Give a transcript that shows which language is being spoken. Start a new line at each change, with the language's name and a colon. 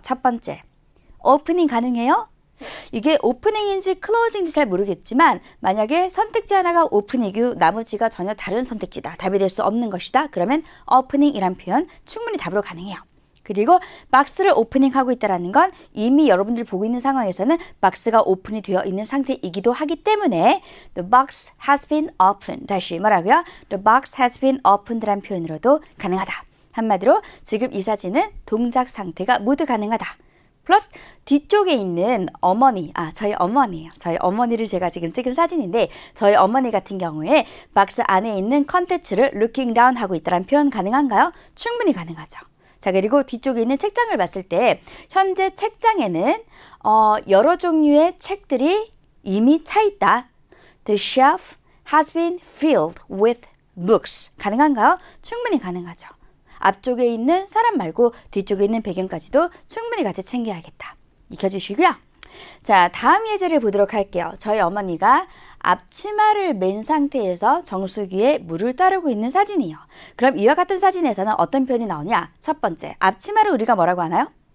Korean: 첫 번째, 오프닝 가능해요? 이게 오프닝인지 클로징인지 잘 모르겠지만 만약에 선택지 하나가 오프닝이고 나머지가 전혀 다른 선택지다. 답이 될 수 없는 것이다. 그러면 오프닝이란 표현 충분히 답으로 가능해요. 그리고 박스를 오프닝하고 있다는 건 이미 여러분들 보고 있는 상황에서는 박스가 오픈이 되어 있는 상태이기도 하기 때문에
English: The box has been opened.
Korean: 다시 뭐라고요?
English: The box has been opened
Korean: 라는 표현으로도 가능하다. 한마디로 지금 이 사진은 동작 상태가 모두 가능하다. 플러스 뒤쪽에 있는 어머니, 저희 어머니예요. 저희 어머니를 제가 지금 찍은 사진인데 저희 어머니 같은 경우에 박스 안에 있는 컨텐츠를
English: looking down
Korean: 하고 있다는 표현 가능한가요? 충분히 가능하죠. 자, 그리고 뒤쪽에 있는 책장을 봤을 때 현재 책장에는 여러 종류의 책들이 이미 차 있다.
English: The shelf has been filled with books.
Korean: 가능한가요? 충분히 가능하죠. 앞쪽에 있는 사람 말고 뒤쪽에 있는 배경까지도 충분히 같이 챙겨야겠다. 익혀주시고요. 자, 다음 예제를 보도록 할게요. 저희 어머니가 앞치마를 맨 상태에서 정수기에 물을 따르고 있는 사진이에요. 그럼 이와 같은 사진에서는 어떤 표현이 나오냐? 첫 번째, 앞치마를 우리가 뭐라고 하나요?